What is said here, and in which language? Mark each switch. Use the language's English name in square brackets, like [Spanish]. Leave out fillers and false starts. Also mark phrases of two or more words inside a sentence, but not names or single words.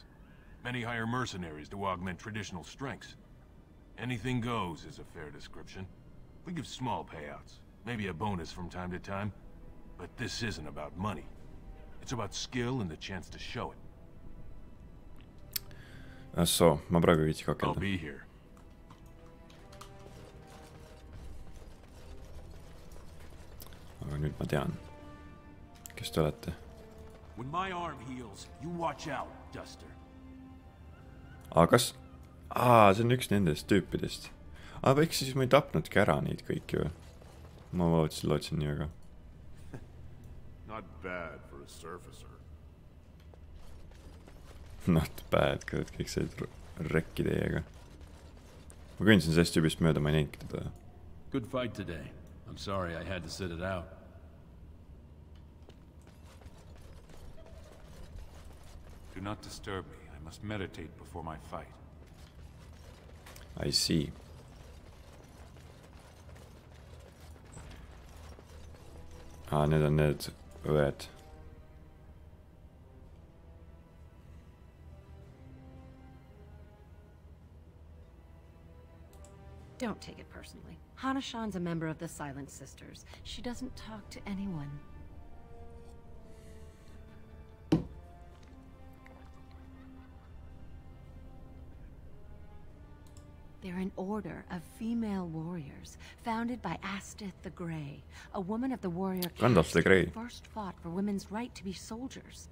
[English] Many hire mercenaries to augment traditional strengths. Anything goes is a fair description. We give small payouts, maybe a bonus from time to time, but this isn't about money. It's about skill and the chance to show it. So, [Estonian] ma praegu viitsi kakelda. [English] I'll be here. [Estonian] Aga nüüd ma tean. Kes te olete? [English] When my arm heals, you watch out, Duster. [Estonian] Kas? See on üks nendest tüüpidest. Eks siis ma ei tapnudki ära neid kõiki või? Ma lootsin nii väga. [English] Not bad for a surfacer. Not bad, [Estonian] kõik said rekki teiega. Ma kõndisin sellest tüübist mööda, ma ei näinudki teda. [English] Good fight today. I'm sorry I had to sit it out. Do not disturb me. I must meditate before my fight. I see. [Estonian] Need on need õed. [English] Don't take it personally. Hana-shan's a member of the Silent Sisters. She doesn't talk to anyone. They're an order of female warriors, founded by Astith the Grey, a woman of the warrior caste who first fought for women's right to be soldiers.